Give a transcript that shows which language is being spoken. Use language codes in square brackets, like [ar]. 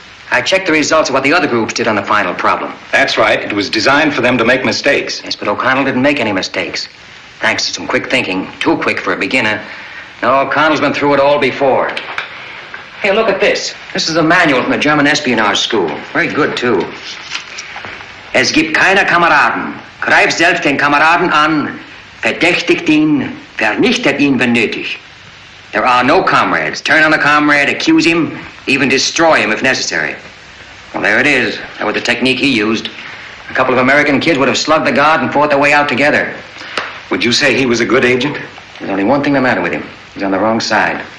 [en] I checked the results of what the other groups did on the final problem. That's right. It was designed for them to make mistakes. Yes, but O'Connell didn't make any mistakes. Thanks to some quick thinking. Too quick for a beginner. No, O'Connell's been through it all before. Hey, look at this. This is a manual from the German espionage school. Very good, too. [de] Es gibt keine Kameraden. Greif selbst den Kameraden an. Verdächtigt ihn. Vernichtet ihn, wenn nötig. [en] There are no comrades. Turn on a comrade, accuse him, even destroy him if necessary. Well, there it is. That was the technique he used. A couple of American kids would have slugged the guard and fought their way out together. Would you say he was a good agent? There's only one thing the matter with him. He's on the wrong side.